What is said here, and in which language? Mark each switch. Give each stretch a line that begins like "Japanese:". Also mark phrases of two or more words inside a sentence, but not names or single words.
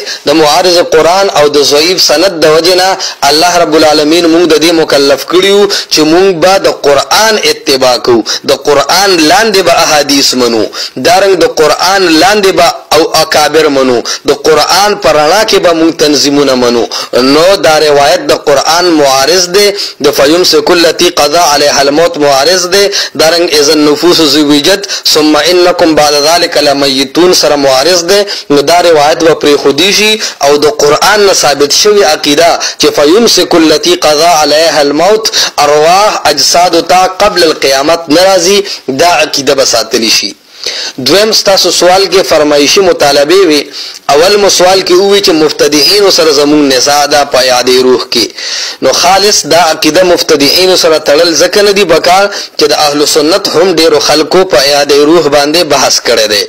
Pashto: د معارض قرآن او د ضعیف سند د وجنه
Arabic: الله رب العالمین
Pashto: موږ د دې مکلف کړیو چې موږ به د قرآن اتباع کوو، د قرآن لاندې به احادیث منو، دارنګ د قرآن لاندې به او اکابر منو، د قرآن پر رڼا کې به موږ تنظیمونه منو. نو دا روایت د قرآن معارض دی. د
Arabic: فیمسک التی قضا علیها الموت
Pashto: معارض دی. دارنګ
Arabic: اذا النفوس زوجت ثم انکم بعد ذلک لمیتون
Pashto: سره معارض دی. نو دا روایت به پرې خودی شي او د قرآن نه ثابت شوی عقیده چې
Arabic: فیمسک التی قضا علیها الموت
Pashto: ارواح اجساد تا قبل القیامت ناراضی دا عقیده به ساتلی شي. دویم ستاسو سوال کې فرمایشي مطالبه وي. اول مو سوال کې وی چې مبتدعين سره زمون نزاع ده په یاد روح کې. نو خالص دا عقیده مبتدعين سره تړل ځکه نه دی بکار چې د اهل سنت هم ډیرو خلکو په یاد روح باندې بحث کړي دي.